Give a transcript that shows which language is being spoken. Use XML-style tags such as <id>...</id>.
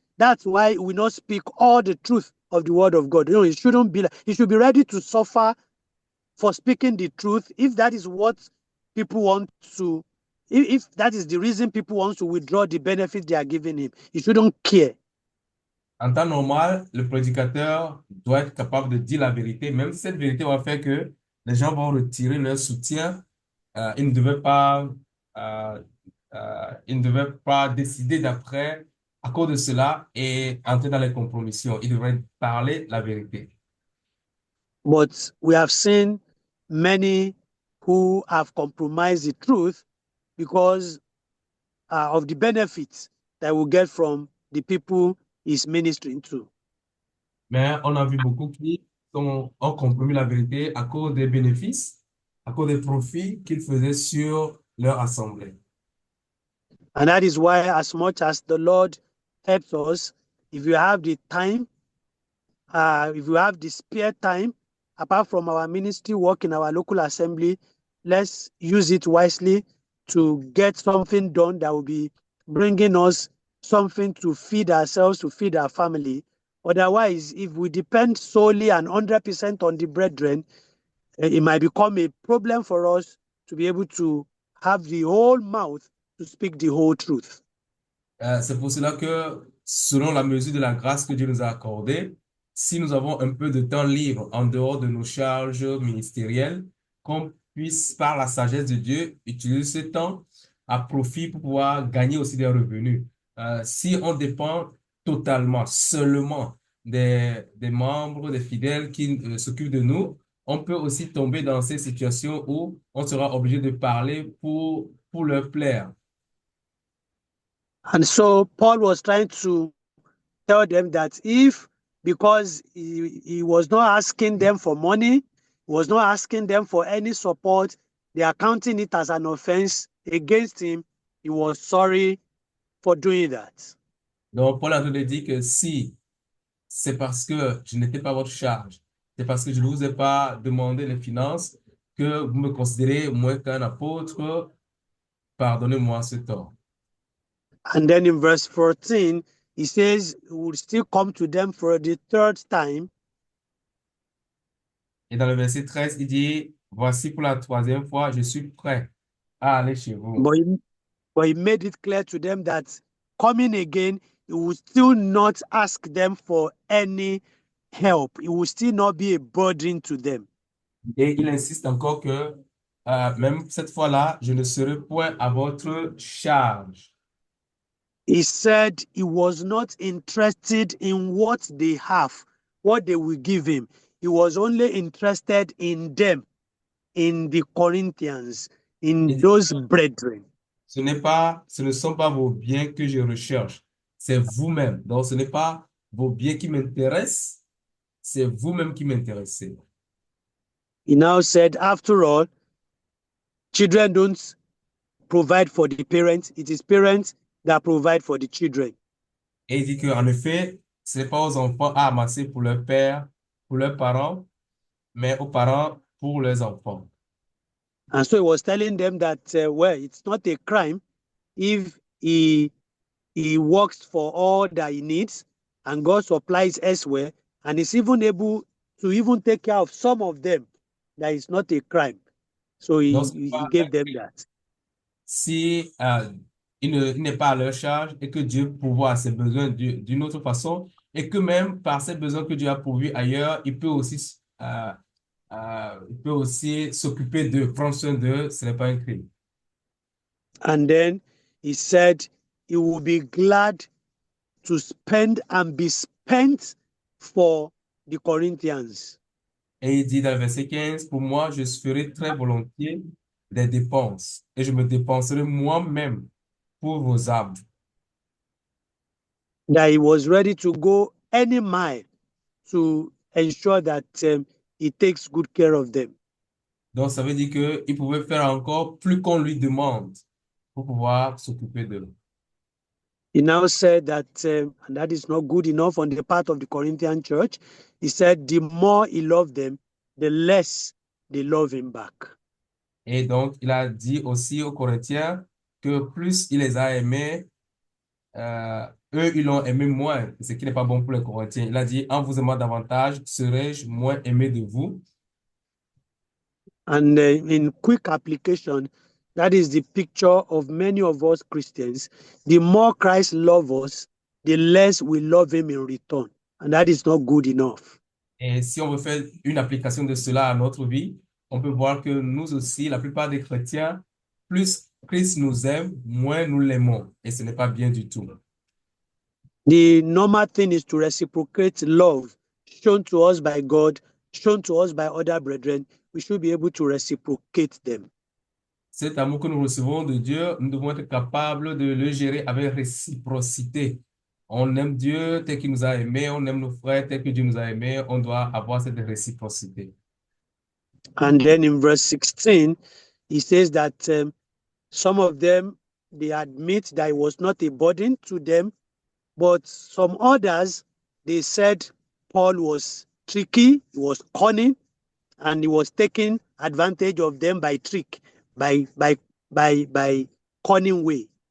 <en>That's why we not speak all the truth of the word of God. You know, it shouldn't be like, he should be ready to suffer for speaking the truth if that is what people want to, if that is the reason people want to withdraw the benefit they are giving him. He shouldn't care.</en> <fr>En temps normal, le prédicateur doit être capable de dire la vérité, même si cette vérité va faire que les gens vont retirer leur soutien. Ils ne devaient pas décider d'après, à cause de cela, et entrer dans les compromissions. Ils devraient parler la vérité.</fr> <en>But we have seen many who have compromised the truth because of the benefits that we get from the people he's ministering to.</en> <fr>Mais on a vu beaucoup qui ont compromis la vérité à cause des bénéfices, à cause des profits qu'ils faisaient sur leur assemblée.</fr> <en>And that is why, as much as the Lord helps us, if you have the time, if you have the spare time, apart from our ministry work in our local assembly, let's use it wisely to get something done that will be bringing us something to feed ourselves, to feed our family. Otherwise, if we depend solely and 100% on the brethren, it might become a problem for us to be able to have the whole mouth to speak the whole truth.</en> <fr>C'est pour cela que, selon la mesure de la grâce que Dieu nous a accordée, si nous avons un peu de temps libre en dehors de nos charges ministérielles, qu'on puisse, par la sagesse de Dieu, utiliser ce temps à profit pour pouvoir gagner aussi des revenus. Si on dépend totalement, seulement des membres, des fidèles qui s'occupent de nous, on peut aussi tomber dans ces situations où on sera obligé de parler pour leur plaire.</fr> <en>And so Paul was trying to tell them that if, because he was not asking them for money, he was not asking them for any support, they are counting it as an offense against him, he was sorry for doing that.</en> <fr>Donc, Paul a dit que si c'est parce que je n'étais pas à votre charge, c'est parce que je ne vous ai pas demandé les finances que vous me considérez moins qu'un apôtre, pardonnez-moi ce tort.</fr> <en>And then in verse 14, he says he will still come to them for the third time.</en> <fr>Et dans le verset 13, il dit, voici pour la troisième fois, je suis prêt à aller chez vous.</fr> <en>But he made it clear to them that coming again, he will still not ask them for any help. It will still not be a burden to them.</en> <fr>Et il insiste encore que même cette fois-là, je ne serai point à votre charge.</fr> <en>He said he was not interested in what they have, what they will give him. He was only interested in them, in the Corinthians, in those brethren.</en> <fr>Ce ne sont pas vos biens que je recherche, c'est vous-même. Donc, ce n'est pas vos biens qui m'intéressent, c'est vous-même qui m'intéressez.</fr> <en>He now said, after all, children don't provide for the parents. It is parents that provide for the children.</en> <fr>Et il dit qu'en effet, ce n'est pas aux enfants à amasser pour leur père, pour leurs parents, mais aux parents pour leurs enfants.</fr> <en>And so he was telling them that, well, it's not a crime if he works for all that he needs and God supplies elsewhere, and is even able to even take care of some of them. That is not a crime. So he gave them that.</en> <fr>Si il n'est pas à leur charge et que Dieu pourvoit à ses besoins d'une autre façon, et que même par ses besoins que Dieu a pourvus ailleurs, il peut aussi s'occuper d'eux, prendre soin d'eux, ce n'est pas un crime.</fr> <en>And then he said he will be glad to spend and be spent for the Corinthians.</en> <fr>Et il dit dans le verset 15, pour moi, je ferai très volontiers des dépenses et je me dépenserai moi-même pour vos âmes.</fr> <en>That he was ready to go any mile to ensure that he takes good care of them.</en> <fr>Donc, ça veut dire qu'il pouvait faire encore plus qu'on lui demande pour pouvoir s'occuper d'eux.</fr> <en>He now said that, and that is not good enough on the part of the Corinthian church. He said the more he loved them, the less they love him back.</en> <fr>Et donc, il a dit aussi aux Corinthiens que plus il les a aimés, eux, ils l'ont aimé moins, ce qui n'est pas bon pour les Corinthiens. Il a dit, en vous aimant davantage, serai-je moins aimé de vous?</fr> <en>And in quick application, that is the picture of many of us Christians. The more Christ loves us, the less we love him in return. And that is not good enough.</en> <fr>Et si on veut faire une application de cela à notre vie, on peut voir que nous aussi, la plupart des chrétiens, plus Christ nous aime, moins nous l'aimons. Et ce n'est pas bien du tout.</fr> <en>The normal thing is to reciprocate love shown to us by God, shown to us by other brethren. We should be able to reciprocate them.</en> <fr>Cet amour que nous recevons de Dieu, nous devons être capables de le gérer avec réciprocité. On aime Dieu tel qu'il nous a aimés, on aime nos frères tel que Dieu nous a aimés, on doit avoir cette réciprocité.</fr> <en>And then in verse 16, he says that some of them, they admit that it was not a burden to them, but some others, they said Paul was tricky, he was cunning, and he was taking advantage of them by trick, by cunning way.</en>